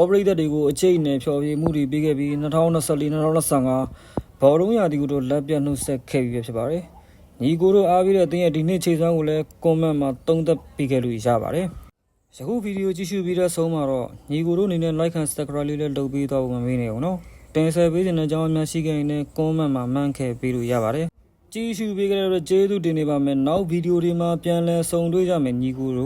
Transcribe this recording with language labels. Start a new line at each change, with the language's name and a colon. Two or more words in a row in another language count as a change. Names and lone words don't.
Burmese: ပရိသတ်တွေကိုအကျိတ်နဲ့ဖျော်ဖြေမှုတွေပေးခဲ့ပြီး2024-2025ဘောလုံးရာသီကိုတော့လက်ပြနှုတ်ဆက်ခဲ့ပြီးဖြစ်ပါတယ်။ညီကိုတို့အားပြီးတဲ့အသင်းရဲ့ဒီနှစ်ခြေစွမ်းကိုလည်းကွန်မန့်မှာသုံးသပ်ပေးခဲ့လို့ရပါတယ်။ယခုဗီဒီယိုကြည့်ရှုပြီးတဲ့ဆုံးမှာတော့ညီကိုတို့အနေနဲ့
English: like and subscribe
Burmese: လေးလည်းလုပ်ပေးတော့မမေ့နေအောင်နော်။တင်ဆက်ပေးတဲ့အကြောင်းအများရှိခဲ့ရင်လည်းကွန်မန့်မှာမှန်းခဲ့ပေးလို့ရပါတယ်။ကြည့်ရှုပေးကြတဲ့ကျေးဇူးတင်နေပါမယ်။နောက်ဗီဒီယိုတွေမှာပြန်လည်ဆုံတွေ့ကြမယ်ညီကိုတို့